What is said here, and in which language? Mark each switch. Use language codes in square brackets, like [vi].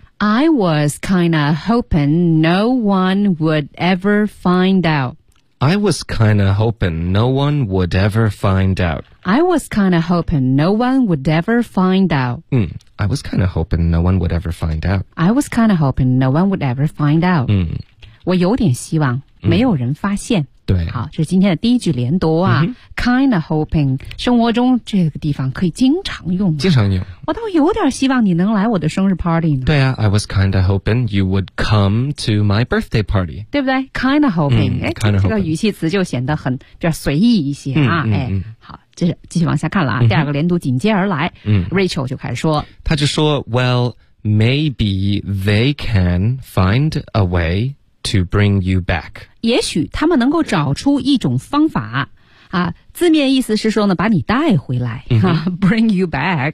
[en] I was kinda hoping no one would ever find out。 I was kinda hoping no one would ever find out. I was kinda hoping no one would ever find out. I was kinda hoping no one would ever find out. I was kinda hoping no one would ever find out. [zh] 我有点希望没有人发现。对，好，这是今天的第一句连读啊、 [en] kind of hoping， [zh] 生活中这个地方可以经常用，经常用，我倒有点希望你能来我的生日 party 呢。对啊， [en] I was kind of hoping you would come to my birthday party， [zh] 对不对？ [en] kind of hoping， [zh] 这个语气词就显得很比较随意一些啊。好，这是继续往下看了啊。第二个连读紧接而来，Rachel 就开始说，他就说 [en] Well maybe they can find a wayTo bring you back， [zh] 也许他们能够找出一种方法啊，字面意思是说呢，把你带回来、 [en] bring you back，